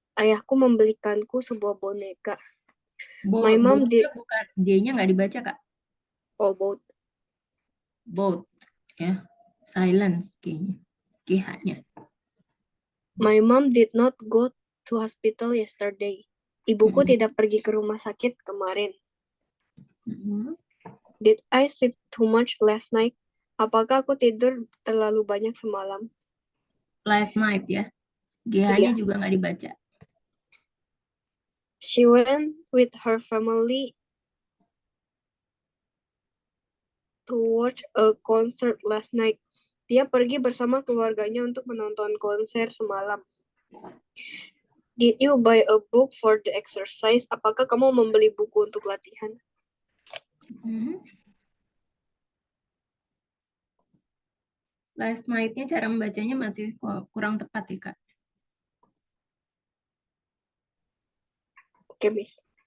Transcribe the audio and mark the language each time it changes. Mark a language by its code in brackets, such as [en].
[id] Ayahku membelikanku sebuah boneka. [en] My mom did. [id] Bukan D-nya nggak dibaca Kak. [en] Oh, bought. [id] Both ya. Silence kayaknya. GH-nya. [en] My mom did not go to hospital yesterday. [id] Ibuku tidak pergi ke rumah sakit kemarin. [en] Did I sleep too much last night? [id] Apakah aku tidur terlalu banyak semalam? [en] Last night ya. [id] GH-nya juga nggak dibaca. [en] She went with her family to watch a concert last night. [id] Dia pergi bersama keluarganya untuk menonton konser semalam. [en] Did you buy a book for the exercise? [id] Apakah kamu membeli buku untuk latihan? Last night-nya cara membacanya masih kurang tepat ya Kak. Oke, Miss.